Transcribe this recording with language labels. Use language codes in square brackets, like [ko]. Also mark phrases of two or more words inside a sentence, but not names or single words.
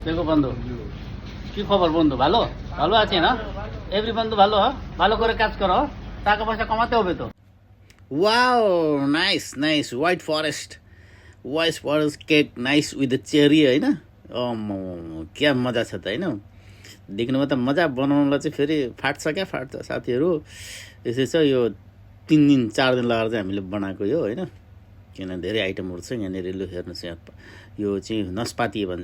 [bn] দেখো বন্ধু, কি খবর বন্ধু? ভালো ভালো আছি না? এভরি বন্ধু ভালো, ভালো করে কাজ করো, টাকা পয়সা কমাতে হবে তো। [en] wow nice nice white forest cake nice with the cherry होइन। [ne] क्या मजा छ त होइन। देख्नुमा त मजा, बनाउनुलाई चाहिँ फेरि फाट्छ क्या फाट्छ साथीहरू। यसै छ यो 3 दिन 4 दिन लगाएर चाहिँ हामीले बनाएको यो होइन। किन धेरै आइटमहरू छ यहाँनिर। लु हेर्नुहोस्, यहाँ यो चाहिँ नस्पाती भन्छ।